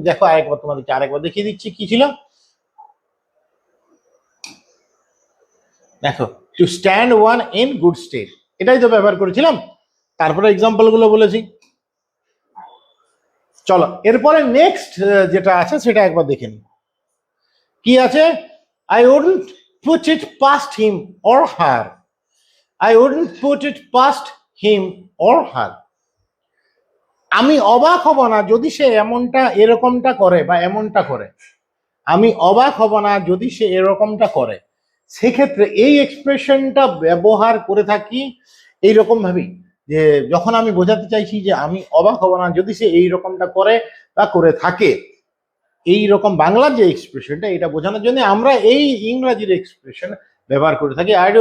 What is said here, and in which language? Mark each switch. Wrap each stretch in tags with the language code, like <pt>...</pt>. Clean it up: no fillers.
<bn>দেখো আরেকবার তোমাদেরকে আরেকবার দেখিয়ে দিচ্ছি কি ছিল। দেখো,</bn> <en>to stand one in good state,</en> <bn>এটাই তো ব্যবহার করেছিলাম, তারপরে এক্সাম্পল গুলো বলেছি। চলো এরপরে নেক্সট যেটা আছে সেটা একবার দেখে নিই। কি আছে,</bn> <en>I wouldn't put it past him or her. I wouldn't put it past him or her.</en> <bn>আমি অবাক হব না যদি সে এরকমটা করে বা এমনটা করে। আমি অবাক হব না যদি সে এরকমটা করে। সেক্ষেত্রে এই এক্সপ্রেশনটা ব্যবহার করে থাকি এইরকম ভাবেই, যে যখন আমি বোঝাতে চাইছি যে আমি অবাক হব না যদি সে এইরকমটা করে বা করে থাকে, এই রকম বাংলার যে এক্সপ্রেশনটা, এটা বোঝানোর জন্য আমরা এই ইংরাজির এক্সপ্রেশন ব্যবহার করে থাকি।</bn>